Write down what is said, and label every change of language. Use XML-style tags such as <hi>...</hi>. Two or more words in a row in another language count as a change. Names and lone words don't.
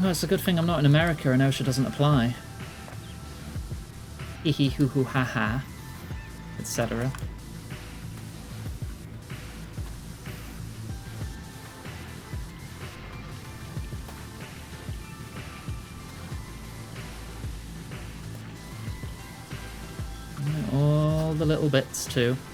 <en>Well, it's a good thing I'm not in America and OSHA doesn't apply. Hee hee hoo hoo ha ha, etc. All the little bits too.</en>